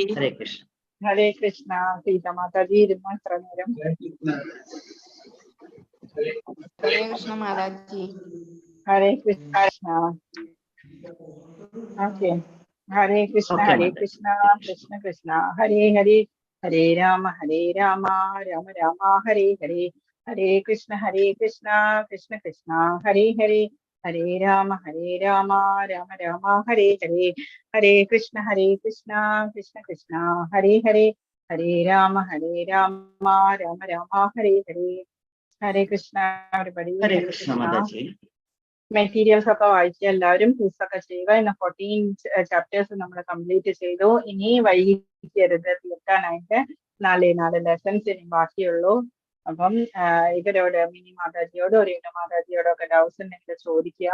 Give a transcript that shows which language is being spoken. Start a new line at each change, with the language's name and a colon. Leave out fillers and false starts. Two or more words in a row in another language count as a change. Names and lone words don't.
Sanskrit: ഹരേ കൃഷ്ണ. ഹരേ കൃഷ്ണ.
Malayalam: സീത മാതാജി ഇരുന്നു എത്ര നേരം.
Sanskrit: ഹരേ കൃഷ്ണ മാതാജി. ഹരേ കൃഷ്ണ. ഓക്കെ, ഹരേ കൃഷ്ണ. ഹരേ കൃഷ്ണ. കൃഷ്ണ കൃഷ്ണ ഹരേ ഹരേ. ഹരേ രാമ രാമ രാമ ഹരേ ഹരേ. ഹരേ കൃഷ്ണ കൃഷ്ണ കൃഷ്ണ ഹരേ ഹരേ. ഹരേ രാമ രാമ രാമ ഹരേ ഹരേ. ഹരേ കൃഷ്ണ കൃഷ്ണ കൃഷ്ണ ഹരേ ഹരേ. ഹരേ രാമ രാമ രാമ ഹരേ ഹരേ. ഹരേ കൃഷ്ണ. ഹരേ കൃഷ്ണ മാതാജി.
Malayalam: മെറ്റീരിയൽസ് ഒക്കെ വായിച്ച് എല്ലാവരും ക്വിസൊക്കെ ചെയ്യുക. ഇന്ന് 14 ചാപ്റ്റേഴ്സ് നമ്മൾ കംപ്ലീറ്റ് ചെയ്തു. ഇനി വൈകിക്കരുത് തീർക്കാനായിട്ട്. 4 ലെസൺസ് ഇനി ബാക്കിയുള്ളൂ. അപ്പം ഇവരോട് മിനി മാതാജിയോട് ഒരു മാതാജിയോടോ ഒക്കെ ഡൗട്ട്സ് ഉണ്ടെങ്കിൽ ചോദിക്കുക.